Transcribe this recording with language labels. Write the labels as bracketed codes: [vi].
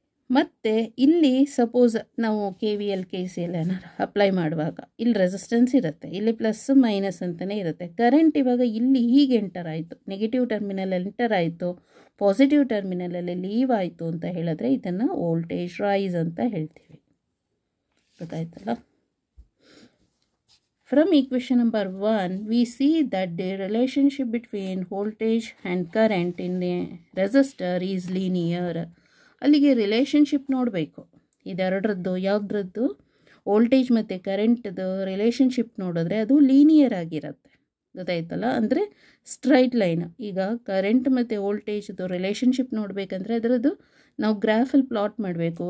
[kn] ಮತ್ತು ಇಲ್ಲಿ ಸಪೋಸ್ ನಾವು KVL KCL ಏನಾರು ಅಪ್ಲೈ ಮಾಡುವಾಗ ಇಲ್ಲಿ ರೆಸಿಸ್ಟೆನ್ಸ್ ಇರುತ್ತೆ, ಇಲ್ಲಿ ಪ್ಲಸ್ ಮೈನಸ್ ಅಂತಲೇ ಇರುತ್ತೆ. ಕರೆಂಟ್ ಇವಾಗ ಇಲ್ಲಿ ಹೀಗೆ ಎಂಟರ್ ಆಯಿತು, ನೆಗೆಟಿವ್ ಟರ್ಮಿನಲ್ ಎಂಟರ್ ಆಯಿತು, ಪಾಸಿಟಿವ್ ಟರ್ಮಿನಲಲ್ಲಿ ಲೀವ್ ಆಯಿತು ಅಂತ ಹೇಳಿದ್ರೆ ಇದನ್ನು ವೋಲ್ಟೇಜ್ ರೈಸ್ ಅಂತ ಹೇಳ್ತೀವಿ. ಗೊತ್ತಾಯ್ತಲ್ಲ? [en] From equation number 1, we see that the relationship between voltage and current in a resistor is linear. [kn] ಅಲ್ಲಿಗೆ ರಿಲೇಷನ್ಶಿಪ್ ನೋಡಬೇಕು ಇದೆರಡರದ್ದು. ಯಾವುದ್ರದ್ದು? ವೋಲ್ಟೇಜ್ ಮತ್ತು ಕರೆಂಟ್ದು ರಿಲೇಷನ್ಶಿಪ್ ನೋಡಿದ್ರೆ ಅದು ಲೀನಿಯರ್ ಆಗಿರುತ್ತೆ. ಗೊತ್ತಾಯ್ತಲ್ಲ? ಅಂದರೆ ಸ್ಟ್ರೈಟ್ ಲೈನ್. ಈಗ ಕರೆಂಟ್ ಮತ್ತು ವೋಲ್ಟೇಜ್ದು ರಿಲೇಷನ್ಶಿಪ್ ನೋಡಬೇಕಂದ್ರೆ ಅದರದ್ದು ನಾವು ಗ್ರಾಫಲ್ಲಿ ಪ್ಲಾಟ್ ಮಾಡಬೇಕು.